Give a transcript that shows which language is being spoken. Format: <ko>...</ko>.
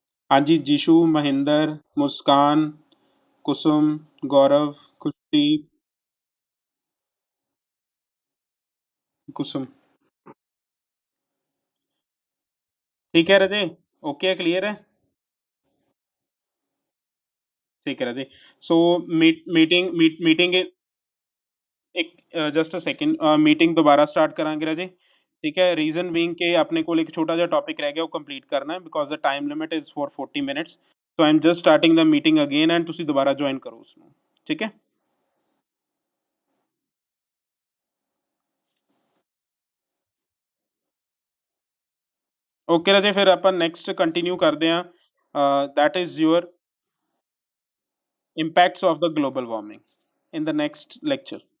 <pa>ਹਾਂਜੀ, ਜੀਸ਼ੂ, ਮਹਿੰਦਰ, ਮੁਸਕਾਨ, ਕੁਸੁਮ, ਗੌਰਵ, ਖੁਸ਼ਦੀਪ, ਕੁਸੁਮ।</pa> <hi>ठीक है रजे, ओके है, क्लियर है। ठीक है रजे। सो मीटिंग एक</hi> <en>just a second,</en> <hi>मीटिंग दोबारा स्टार्ट करांगे रजे, ठीक है। रीजन बीइंग के अपने को एक छोटा जिहा टॉपिक रह गया वो कंप्लीट करना है,</hi> <en>Because the time limit is for 40 minutes. So I am just starting the meeting again and</en> <hi>तुसी दोबारा ज्वाइन करो उसमें, ठीक है। ओके रजे, फिर अपन नेक्स्ट कंटिन्यू करते हैं।</hi> <en>That is your impacts of the global warming in the next lecture.</en>